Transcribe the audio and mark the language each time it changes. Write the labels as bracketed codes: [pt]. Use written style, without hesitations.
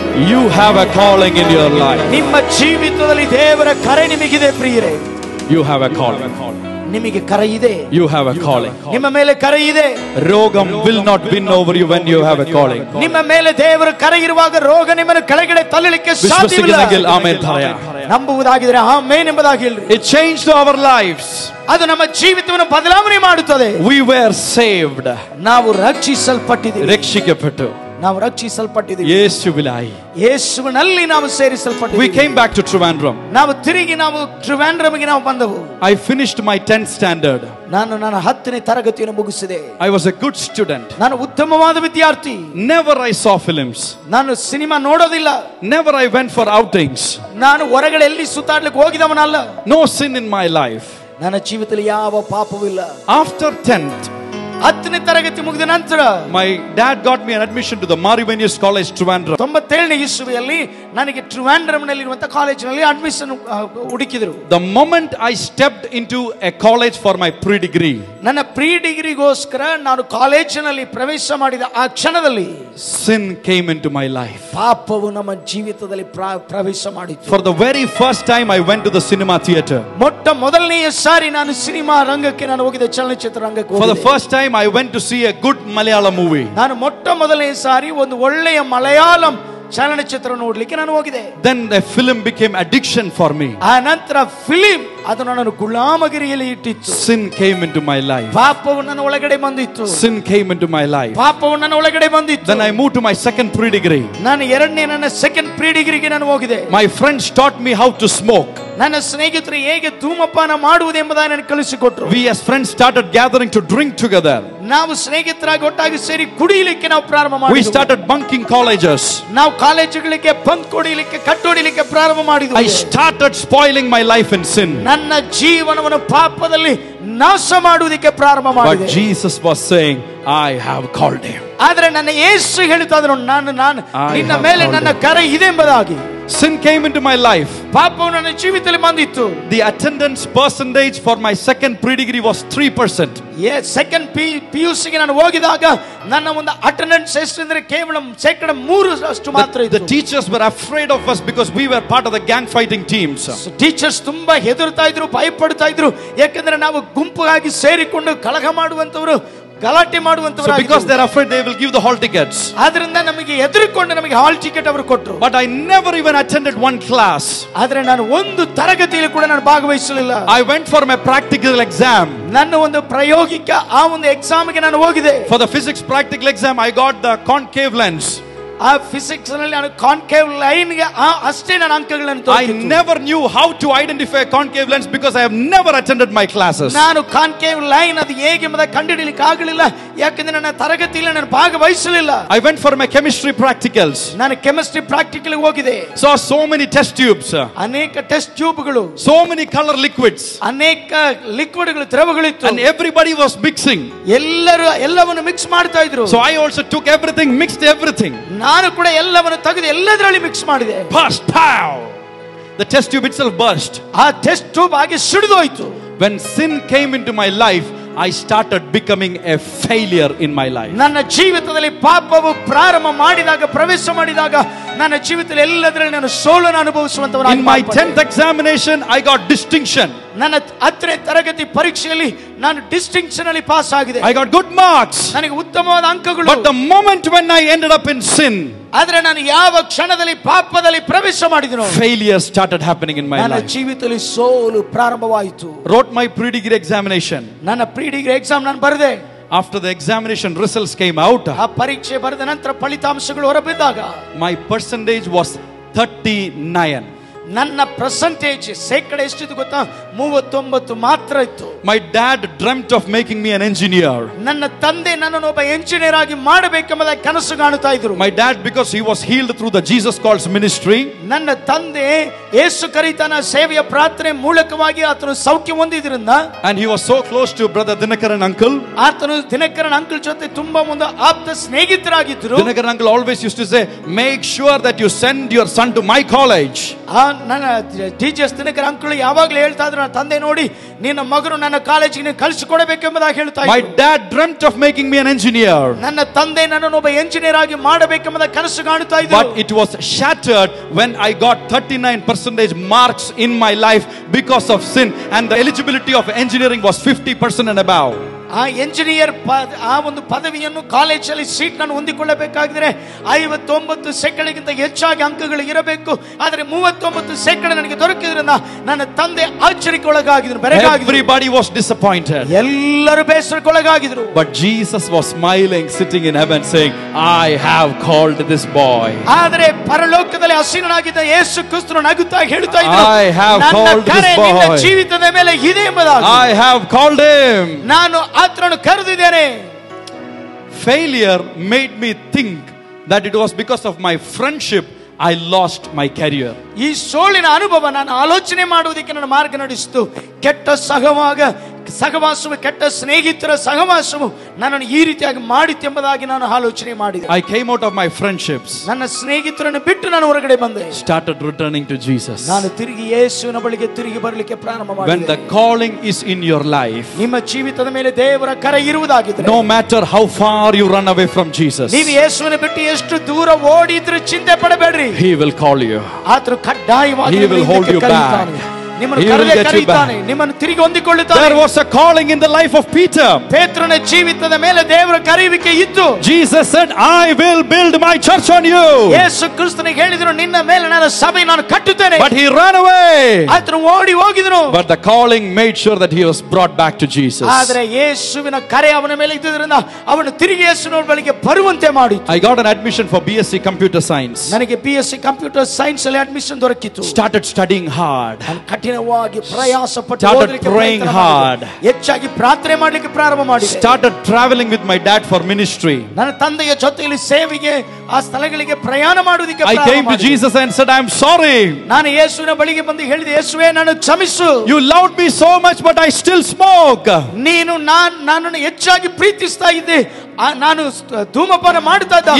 [en] You have a calling in your life. [kn] ನಿಮ್ಮ ಜೀವಿತದಲ್ಲಿ ದೇವರ ಕರೆ ನಿಮಗಿದೆ ಪ್ರಿಯರೇ. [en] You have a calling. [kn] ನಿಮಗೆ ಕರೆ ಇದೆ. [en] You have a calling. [kn] ನಿಮ್ಮ ಮೇಲೆ ಕರೆ ಇದೆ. ರೋಗಂ [en] will not win over you when you have a calling. [kn] ನಿಮ್ಮ ಮೇಲೆ ದೇವರ ಕರೆ ಇರುವಾಗ ರೋಗ ನಿಮ್ಮನ್ನು ಕೆಳಗಡೆ ತಳ್ಳಲಿಕ್ಕೆ ಸಾಧ್ಯವಿಲ್ಲ. ಆಮೆನ್ ತಾಯ. ನಂಬುವುದಾಗಿದ್ರೆ ಆಮೆನ್ ಎಂಬುದಾಗಿ ಹೇಳಿ. [en] It changed our lives. [kn] ಅದು ನಮ್ಮ ಜೀವಿತವನ್ನು ಬದಲಾವಣೆ ಮಾಡುತ್ತದೆ. [en] We were saved. [kn] ನಾವು ರಕ್ಷಿಸಲ್ಪಟ್ಟಿದ್ದೇವೆ. ರಕ್ಷಿಸಲ್ಪಟ್ಟು ನಾವು ರಕ್ಷಿಸಲ್ಪಟ್ಟಿದ್ದೇವೆ. ಯೇಸುವಿನಲ್ಲಿ ಯೇಸುವಿನಲ್ಲಿ ನಾವು ಸೇರಿಸಲ್ಪಟ್ಟಿದ್ದೇವೆ. [en] We came back to Trivandrum. [kn] ನಾವು ತಿರುಗಿ ನಾವು ಟ್ರಿವಾಂಡ್ರಮ್ಗೆ ನಾವು ಬಂದೆವು. [en] I finished my 10th standard. [kn] ನಾನು ನನ್ನ 10ನೇ ತರಗತಿಯನ್ನು ಮುಗಿಸಿದೆ. [en] I was a good student. [kn] ನಾನು ಉತ್ತಮವಾದ ವಿದ್ಯಾರ್ಥಿ. [en] Never I saw films. [kn] ನಾನು ಸಿನಿಮಾ ನೋಡೋದಿಲ್ಲ. [en] Never I went for outings. [kn] ನಾನು ಹೊರಗಡೆ ಎಲ್ಲಿ ಸುತ್ತಾಡ್ಲಿಕ್ಕೆ ಹೋಗಿದವನಲ್ಲ. [en] No sin in my life. [kn] ನನ್ನ ಜೀವಿತದಲ್ಲಿ ಯಾವ ಪಾಪವಿಲ್ಲ. [en] After 10th, [kn] 10ನೇ ತರಗತಿ ಮುಗಿದ ನಂತರ [en] my dad got me an admission to the Marivenius College, Trivandrum. [kn] 97ನೇ ಇಸ್ವಿಯಲ್ಲಿ ನನಗೆ ಟ್ರಿವಾಂಡ್ರಮ್ನಲ್ಲಿರುವಂತ ಕಾಲೇಜಿನಲ್ಲಿ admission ಹುಡುಕಿದ್ರು. [en] The moment I stepped into a college for my pre-degree, [kn] ನನ್ನ ಪ್ರೀ ಡಿಗ್ರಿಗೋಸ್ಕರ ನಾನು ಕಾಲೇಜಿನಲ್ಲಿ ಪ್ರವೇಶ ಮಾಡಿದ ಆ ಕ್ಷಣದಲ್ಲಿ [en] sin came into my life. [kn] ಪಾಪವು ನಮ್ಮ ಜೀವಿತದಲ್ಲಿ ಪ್ರವೇಶ ಮಾಡಿತು. [en] For the very first time I went to the cinema theater. [kn] ಮೊಟ್ಟ ಮೊದಲನೆಯ ಸಾರಿ ನಾನು ಸಿನಿಮಾ ರಂಗಕ್ಕೆ ನಾನು ಹೋಗಿದ್ದೆ, ಚಲನಚಿತ್ರ ರಂಗಕ್ಕೆ ಹೋಗಿದ್ದೆ. [en] For the first time I went to see a good Malayalam movie. [kn] ನಾನು ಮೊಟ್ಟ ಮೊದಲನೇ ಸಾರಿ ಒಂದು ಒಳ್ಳೆಯ ಮಲಯಾಳಂ ಚಲನಚಿತ್ರ ನೋಡ್ಲಿಕ್ಕೆ ನಾನು ಹೋಗಿದೆ. [en] Then the film became addiction for me. [kn] ಆ ನಂತರ ಫಿಲ್ಮ್ ಅದು ನನ್ನನ್ನು ಗುಲಾಮಗಿರಿಯಲ್ಲಿ ಇಟ್ಟಿತ್ತು. [en] Sin came into my life. [kn] ಪಾಪವು ನನ್ನ ಒಳಗಡೆ ಬಂದಿತ್ತು. [en] Sin came into my life. [kn] ಪಾಪವು ನನ್ನ ಒಳಗಡೆ ಬಂದಿತ್ತು. [en] Then I moved to my second pre-degree. [kn] ನಾನು ನನ್ನ ಸೆಕೆಂಡ್ ಪ್ರೀ ಡಿಗ್ರಿಗೆ ನಾನು ಹೋಗಿದೆ. [en] My friends taught me how to smoke. [kn] ನನ್ನ ಸ್ನೇಹಿತರು ಹೇಗೆ ಧೂಮಪಾನ ಮಾಡುವುದು ಎಂಬುದನ್ನು ನನಗೆ ಕಲಿಸಿಕೊಟ್ರು. [en] We as friends started gathering to drink together. [kn] ನಾವು ಸ್ನೇಹಿತರಾಗಿ ಒಟ್ಟಾಗಿ ಸೇರಿ ಕುಡಿಯಲಿಕ್ಕೆ ನಾವು ಪ್ರಾರಂಭ ಮಾಡಿದ್ವಿ. [en] We started bunking colleges. [kn] ನಾವು ಕಾಲೇಜುಗಳಿಗೆ ಬಂಕ್ ಹೊಡಿಲಿಕ್ಕೆ ಕಟ್ಟೊಡಿಲಿಕ್ಕೆ ಪ್ರಾರಂಭ ಮಾಡಿದ್ವಿ. [en] I started spoiling my life in sin. [kn] ನನ್ನ ಜೀವನವನ್ನು ಪಾಪದಲ್ಲಿ ನಾಶ ಮಾಡುವುದಕ್ಕೆ ಪ್ರಾರಂಭ ಮಾಡಿದೆ. [en] But Jesus was saying, I have called him. [kn] ಆದರೆ ನನ್ನ ಯೇಸು ಹೇಳುತ್ತಾ ಇದ್ರು, ನಾನು ನಿನ್ನ ಮೇಲೆ ನನ್ನ ಕರೆ ಇದೆ ಎಂಬುದಾಗಿ. [en] Sin came into my life. [kn] ಪಾಪವು ನನ್ನ ಜೀವಿತದಲ್ಲಿ ಬಂದಿತ್ತು. [en] The attendance percentage for my second pre-degree was 3%. [kn] Second PUCಗೆ ನಾನು ಹೋಗಿದಾಗ ನನ್ನ ಒಂದು ಅಟೆಂಡೆನ್ಸ್ ಎಷ್ಟೆಂದರೆ ಕೇವಲ 3% ಮಾತ್ರ ಇತ್ತು. [en] The teachers were afraid of us because we were part of the gang fighting teams. [kn] Teachers ತುಂಬಾ ಹೆದರ್ತಾ ಇದ್ರು, ಭಯಪಡ್ತಾ ಇದ್ರು. ಯಾಕಂದ್ರೆ ನಾವು ಗುಂಪಾಗಿ ಸೇರಿಕೊಂಡು ಕಲಹ ಮಾಡುವಂತವರು, ಗಲಾಟೆ ಮಾಡುವಂತವರು. [en] So because they are afraid, they will give the hall tickets. [kn] ಆದ್ರಿಂದ ನಮಗೆ ಹೆದರಿಕೊಂಡು ನಮಗೆ ಹಾಲ್ ಟಿಕೆಟ್ ಅವರು ಕೊಟ್ಟರು. [en] But I never even attended one class. [kn] ಆದ್ರೆ ನಾನು ಒಂದು ತರಗತಿಯಲ್ಲಿ ಕೂಡ ನಾನು ಭಾಗವಹಿಸಲಿಲ್ಲ. [en] I went for my practical exam. [kn] ನನ್ನ ಒಂದು ಪ್ರಾಯೋಗಿಕ ಆ ಒಂದು ಎಕ್ಸಾಮ್ಗೆ ನಾನು ಹೋಗಿದೆ. [en] For the physics practical exam, I got the concave lens. [kn] ಆ ಫಿಸಿಕ್ಸ್ ನಲ್ಲಿ ನಾನು ಕಾನ್ಕೇವ್ ಲೈನ್ ಗೆ ಅಷ್ಟೇ ನಾನು ಅಂಕಗಳನ್ನು ತಗೊಂಡಿದ್ದೆ. [en] I never knew how to identify a concave lens because I have never attended my classes. [kn] ನಾನು ಕಾನ್ಕೇವ್ ಲೈನ್ ಅದು ಹೇಗೆ ಎಂಬುದನ್ನು ಕಂಡುಹಿಡಿಯಲಿಕ್ಕೆ ಆಗಲಿಲ್ಲ, ಯಾಕಂದ್ರೆ ನನ್ನ ತರಗತಿಯಲ್ಲಿ ನಾನು ಭಾಗವಹಿಸಲಿಲ್ಲ. [en] I went for my chemistry practicals. [kn] ನಾನು ಕೆಮಿಸ್ಟ್ರಿ ಪ್ರಾಕ್ಟಿಕಲ್ ಹೋಗಿದೆ. [en] Saw so many test tubes. [kn] ಅನೇಕ test ಟ್ಯೂಬ್ಗಳು, [en] so many color liquids. [kn] ಅನೇಕ ಲಿಕ್ವಿಡ್ಗಳು, ದ್ರವಗಳಿತ್ತು. [en] And everybody was mixing. [kn] ಎಲ್ಲರೂ ಎಲ್ಲವನ್ನು ಮಿಕ್ಸ್ ಮಾಡ್ತಾ ಇದ್ರು. [en] So I also took everything, mixed everything. [kn] ನಾನು ಕೂಡ ಎಲ್ಲವನ್ನು ತೆಗೆದು ಎಲ್ಲದರಲ್ಲಿ ಮಿಕ್ಸ್ ಮಾಡಿದೆ. [en] Burst, pow! The test tube itself burst. [kn] ಆ ಟೆಸ್ಟ್ ಟ್ಯೂಬ್ ಹಾಗೆ ಸಿಡಿದೋಯ್ತು. [en] When sin came into my life, I started becoming a failure in my life. [kn] ನನ್ನ ಜೀವಿತದಲ್ಲಿ ಪಾಪವು ಪ್ರಾರಂಭ ಮಾಡಿದಾಗ, ಪ್ರವೇಶ ಮಾಡಿದಾಗ ನನ್ನ ಜೀವಿತದಲ್ಲಿ ಎಲ್ಲದರಲ್ಲಿ ನಾನು ಸೋಲನ್ನು ಅನುಭವಿಸುವಂತವನಾಗಿ. [en] In my 10th examination I got distinction. [kn] ನನ್ನ 10ನೇ ತರಗತಿ ಪರೀಕ್ಷೆಯಲ್ಲಿ ನಾನು ಡಿಸ್ಟಿಂಕ್ಷನ್ ಅಲ್ಲಿ ಪಾಸ್ ಆಗಿದೆ. [en] I got good marks. [kn] ನನಗೆ ಉತ್ತಮವಾದ ಅಂಕಗಳು. [en] But the moment when I ended up in sin, [kn] ಆದರೆ ನಾನು ಯಾವ ಕ್ಷಣದಲ್ಲಿ ಪಾಪದಲ್ಲಿ ಪ್ರವೇಶ ಮಾಡಿದೆನೋ, [en] failure started happening in my life. [kn] ನನ್ನ ಜೀವಿತದಲ್ಲಿ ಸೋಲು ಪ್ರಾರಂಭವಾಯಿತು. [en] Wrote my pre-degree examination. [kn] ನನ್ನ ಪ್ರೀ-ಡಿಗ್ರಿ ಎಕ್ಸಾಮ್ ನಾನು ಬರೆದೆ. [en] After the examination results came out, [kn] ಆ ಪರೀಕ್ಷೆ ಬರೆದ ನಂತರ ಫಲಿತಾಂಶಗಳು ಹೊರಬಿದ್ದಾಗ [en] my percentage was 39. [kn] ನನ್ನ ಪರ್ಸೆಂಟೇಜ್ ಶೇಕಡ ಎಷ್ಟಿತ್ತು ಗೊತ್ತಾ? 39 ಮಾತ್ರ ಇತ್ತು. [en] My dad dreamt of making me an engineer. [kn] ನನ್ನ ತಂದೆ ನನ್ನನ್ನು ಒಬ್ಬ ಎಂಜಿನಿಯರ್ ಆಗಿ ಮಾಡಬೇಕೆಂಬ ಕನಸು ಕಾಣುತ್ತಾ ಇದ್ರು. [en] My dad, because he was healed through the Jesus Calls ministry, [kn] ನನ್ನ ತಂದೆ ಯೇಸು ಕರಿತನ ಸೇವೆಯ ಪ್ರಾರ್ಥನೆ ಮೂಲಕವಾಗಿ ಆತನು ಸೌಖ್ಯ ಹೊಂದಿದ್ರಿಂದ, [en] and he was so close to brother Dinakaran uncle. [kn] ಆತನು ದಿನಕರನ್ ಅಂಕಲ್ ಜೊತೆ ತುಂಬಾ ಒಂದು ಆಪ್ತ ಸ್ನೇಹಿತರಾಗಿದ್ದರು. [en] Dinakaran uncle always used to say, make sure that you send your son to my college. [kn] ನನ್ನ ಡಿಜಿಎಸ್ ದಿನಕರ ಅಂಕಲ್ ಯಾವಾಗಲೂ ಹೇಳ್ತಾ ಇದ್ರು, ನನ್ನ ತಂದೆ ನೋಡಿ ನಿನ್ನ ಮಗನು ನನ್ನ ಕಾಲೇಜಿಗೆ ಕಳಿಸಿಕೊಡಬೇಕೆಂಬುದಾಗಿ ಹೇಳ್ತಾ ಇದ್ರು. [en] My dad dreamt of making me an engineer. [kn] ನನ್ನ ತಂದೆ ನನ್ನನ್ನು ಒಬ್ಬ ಎಂಜಿನಿಯರ್ ಆಗಿ ಮಾಡಬೇಕೆಂಬ ಕನಸು ಕಾಣುತ್ತಾ ಇದ್ರು. [en] But it was shattered when I got 39% marks in my life because of sin, and the eligibility of engineering was 50% and above. [kn] ಆ ಎಂಜಿನಿಯರ್ ಆ ಒಂದು ಪದವಿಯನ್ನು ಕಾಲೇಜಲ್ಲಿ ಸೀಟ್ ನಾನು ಹೊಂದಿಕೊಳ್ಳಬೇಕಾಗಿದ್ರೆ 59% ಹೆಚ್ಚಾಗಿ ಅಂಕಗಳು ಇರಬೇಕು. ಆದರೆ 39% ನನಗೆ ದೊರಕಿದ್ರಿಂದ ನನ್ನ ತಂದೆ ಆಶ್ಚರ್ಯಕ್ಕೆ ಒಳಗಾಗಿದ್ರು, ಬೆರಗಾಗಿದ್ರು. [en] Everybody was disappointed. [kn] ಎಲ್ಲರೂ ಬೇಸರಕ್ಕೊಳಗಾಗಿದ್ರು. [en] But Jesus was smiling, sitting in heaven, saying, I have called this boy. [kn] ಆದರೆ ಪರಲೋಕದಲ್ಲಿ ಆಸೀನನಾಗಿದ್ದ ಯೇಸು ಕ್ರಿಸ್ತನು ನಗುತ್ತಾ ಹೇಳ್ತಾ ಇದ್ರು, [en] I have called this boy. [kn] ನಿನ್ನ ಜೀವಿತದ ಮೇಲೆ ಇದೆ ಎಂಬುದಾಗಿ. [en] I have called him. [kn] ನಾನು ಆತನನ್ನು ಕರೆದಿದ್ದೇನೆ. [en] Failure made me think that it was because of my friendship I lost my career. [kn] ಈ ಸೋಲಿನ ಅನುಭವ ನಾನು ಆಲೋಚನೆ ಮಾಡುವುದಕ್ಕೆ ನನ್ನ ಮಾರ್ಗ ನಡೆಸಿತು. ಕೆಟ್ಟ ಸಹವಾಸವು, ಕೆಟ್ಟ ಸ್ನೇಹಿತರ ಸಹವಾಸವು ನನ್ನನ್ನು ಈ ರೀತಿಯಾಗಿ ಮಾಡಿತೆಂಬುದಾಗಿ ನಾನು ಆಲೋಚನೆ ಮಾಡಿದೆ. [en] I came out of my friendships. [kn] ನನ್ನ ಸ್ನೇಹಿತರನ್ನು ಬಿಟ್ಟು ನಾನು ಹೊರಗಡೆ ಬಂದೆ. [en] Started returning to Jesus. [kn] ನಾನು ತಿರುಗಿ ಯೇಸುವಿನ ಬಳಿಗೆ ತಿರುಗಿ ಬರಲಿಕ್ಕೆ ಪ್ರಾರಂಭ ಮಾಡಿದೆ. [en] When the calling is in your life, [kn] ನಿಮ್ಮ ಜೀವಿತದ ಮೇಲೆ ದೇವರ ಕರೆ ಇರುವುದಾಗಿದ್ದರೆ, [en] no matter how far you run away from Jesus, [kn] ನೀವು ಯೇಸುವಿನ ಬಿಟ್ಟು ಎಷ್ಟು ದೂರ ಓಡಿದ್ರೂ ಚಿಂತೆ ಪಡಬೇಡ್ರಿ. [en] He will call you. [kn] ಆತನು ಕಡ್ಡಾಯವಾಗಿ [en] He will hold you back. [kn] ನಿಮ್ಮನ್ನು ಕರೆಯುತ್ತಾನೆ, ನಿಮ್ಮನ್ನು ತಿರುಗಿ ಹೊಂದಿಕೊಳ್ಳುತ್ತಾನೆ. [en] There was a calling in the life of Peter. [kn] ಪೇತ್ರನ ಜೀವಿತದ ಮೇಲೆ ದೇವರ ಕರೆಯುವಿಕೆ ಇತ್ತು. [en] Jesus said, I will build my church on you. [kn] ಯೇಸು ಕ್ರಿಸ್ತನಿಗೆ ಹೇಳಿದರು, ನಿನ್ನ ಮೇಲೆ ನನ್ನ ಸಭೆ ನಾನು ಕಟ್ಟುತ್ತೇನೆ. [en] But he ran away. [kn] ಆತನು ಓಡಿ ಹೋಗಿದನು. [en] But the calling made sure that he was brought back to Jesus. [kn] ಆದರೆ ಯೇಸುವಿನ ಕರೆ ಅವನ ಮೇಲೆ ಇದ್ದುದರಿಂದ ಅವನು ತಿರುಗಿ ಯೇಸುವಿನ ಬಳಿಗೆ ಬರುವಂತೆ ಮಾಡಿತು. [en] I got an admission for BSc Computer Science. [kn] ನನಗೆ BSc ಕಂಪ್ಯೂಟರ್ ಸೈನ್ಸ್ ಅಲ್ಲಿ ಅಡ್ಮಿಷನ್ ದೊರಕಿತು. [en] Started studying hard. [kn] ಕಠಿಣವಾಗಿ ಪ್ರಯಾಸ ಪಟ್ಟು [en] Started praying hard. [kn] ಹೆಚ್ಚಾಗಿ ಪ್ರಾರ್ಥನೆ ಮಾಡಲಿಕ್ಕೆ ಪ್ರಾರಂಭ ಮಾಡಿದೆ. [en] Started traveling with my dad for ministry. [kn] ನನ್ನ ತಂದೆಯ ಜೊತೆಯಲ್ಲಿ ಸೇವೆಗೆ ಆ ಸ್ಥಳಗಳಿಗೆ ಪ್ರಯಾಣ ಮಾಡುವುದಕ್ಕೆ [en] I came to Jesus and said, I am sorry. [kn] ನಾನು ಯೇಸುವಿನ ಬಳಿಗೆ ಬಂದು ಹೇಳಿದೆ, ಯೇಸುವೇ ನಾನು ಕ್ಷಮಿಸು. [en] You loved me so much but I still smoke. [kn] ನೀನು ನನ್ನನ್ನು ಹೆಚ್ಚಾಗಿ ಪ್ರೀತಿಸ್ತಾ ಇದ್ದೆ, ನಾನು ಧೂಮಪಾನ ಮಾಡ್ತಾ ಇದ್ದೆ.